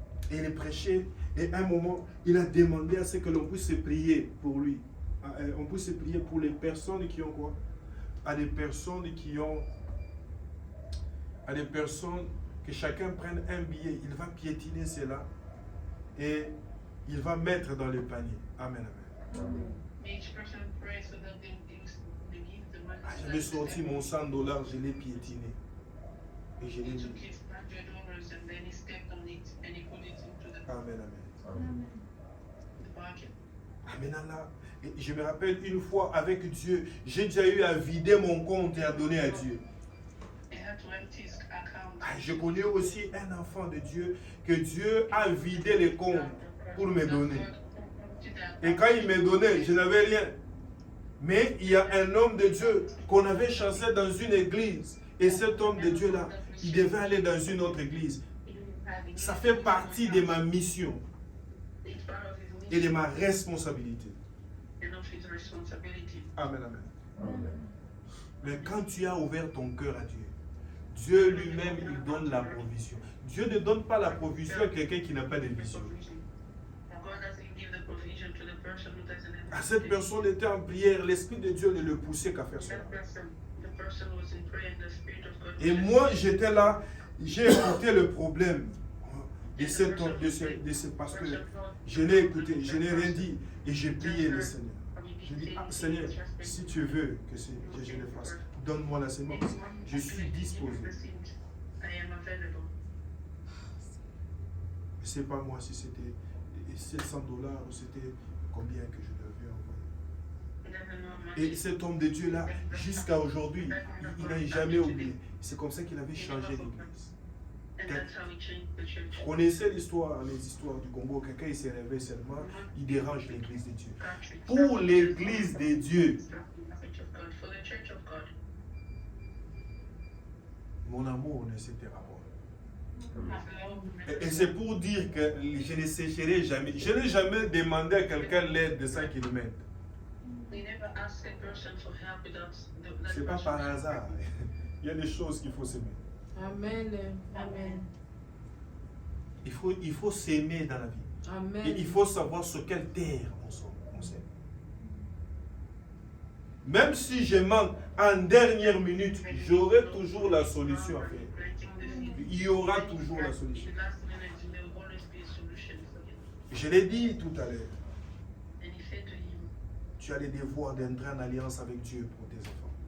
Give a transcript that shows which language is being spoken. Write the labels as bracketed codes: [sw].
[fr] Et il prêchait, et à un moment, il a demandé à ce que l'on puisse prier pour lui. On puisse prier pour les personnes qui ont quoi? À des personnes qui ont... À des personnes que chacun prenne un billet. Il va piétiner cela et il va mettre dans le panier. Amen, amen. [en] May each person pray so that they give the money. [fr] Ah, j'avais sorti mon $100, je l'ai piétiné. Et je l'ai [en] He [fr] mis. [en] took his $100 and then he stepped on it and he put it into the Amen, amen. Amen. bucket. Amen, Allah. [fr] Et je me rappelle une fois avec Dieu, j'ai déjà eu à vider mon compte et à donner à Dieu. [en] He had to empty his account. [fr] Ah, je connais aussi un enfant de Dieu que Dieu a vidé les comptes pour me donner. Et quand il me donnait, je n'avais rien. Mais il y a un homme de Dieu qu'on avait chassé dans une église. Et cet homme de Dieu-là, il devait aller dans une autre église. Ça fait partie de ma mission [en] It's part of his [fr] et de [en] mission [fr] ma responsabilité. [en] and of his responsibility. Amen, amen. Amen. [fr] Mais quand tu as ouvert ton cœur à Dieu, Dieu lui-même, il donne la provision. Dieu ne donne pas la provision à quelqu'un qui n'a pas de vision. [en] God doesn't give the provision to the person who doesn't have [fr] Ah, cette personne était en prière, l'Esprit de Dieu ne le poussait qu'à faire cela. [en] The person was in prayer and the Spirit of God. [fr] Et moi, j'étais là, j'ai écouté le problème de ce pasteur. Je l'ai écouté, je n'ai rien dit et j'ai prié le Seigneur. Je dis, ah, Seigneur, si tu veux que je le fasse, donne-moi la sémence. Je suis disposé. [en] I am available. [fr] Je ne sais pas moi si c'était $700 ou c'était combien que je devais envoyer. [en] Never know how much. [fr] Et cet homme de Dieu-là, jusqu'à aujourd'hui, il n'a jamais oublié. C'est comme ça qu'il avait changé l'église. [en] And that's how we changed the church. [fr] Vous connaissez l'histoire, les histoires du Congo, quelqu'un il s'est réveillé seulement, il dérange l'église de Dieu. Pour l'église de Dieu, [en] For the church of God, [fr] mon amour ne s'éteindra pas. [en] his love [fr] Et c'est pour dire que je ne sécherai jamais. Je n'ai jamais demandé à quelqu'un l'aide de 5 km. [en] we never ask a person for help without [fr] Ce n'est pas par hasard. Il y a des choses qu'il faut s'aimer. Amen. Amen. Il faut s'aimer dans la vie. Amen. Et il faut savoir sur quelle terre on s'aime. Même si je manque en dernière minute, j'aurai toujours la solution à faire. il y aura toujours la solution. [en] The last minute, there will always be a solution for you. [fr] Je l'ai dit tout à l'heure. [en] And he said to him, [fr] Tu as le devoir d'entrer en alliance avec Dieu pour tes enfants.